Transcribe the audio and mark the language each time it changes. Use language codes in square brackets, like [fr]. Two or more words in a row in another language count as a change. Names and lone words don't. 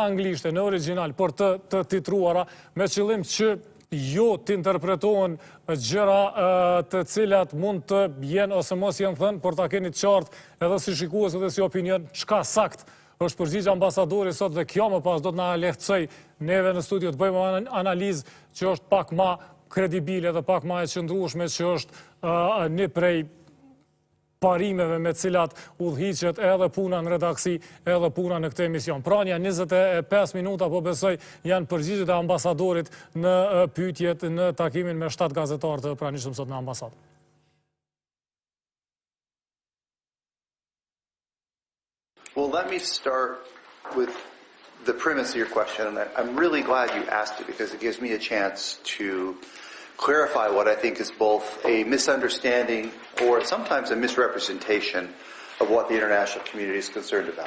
[sq] anglisht, në original, për të titruara, me qëllim që jo të interpretohen gjëra të cilat mund të jenë ose mos jenë thënë, por ta keni të qartë edhe si shikues edhe si opinion, çka sakt është përgjigje ambasadorit sot, dhe kjo më pas do të na lehtësoj neve në studio të bëjmë analizë që është pak më kredibile dhe pak më e qëndrueshme, që është një prej parimeve me cilat udhëhiqet edhe puna në redaksi, edhe puna në këtë emision. Prania 25 minuta, po besoj, janë përgjigjet e ambasadorit në pyetjet në takimin me 7 gazetarë të pranishëm sot në ambasadë. [en] Well, let me start with the premise of your question, and I'm really glad you asked it because it gives me a chance to clarify what I think is both a misunderstanding or sometimes a misrepresentation of what the international community is concerned about.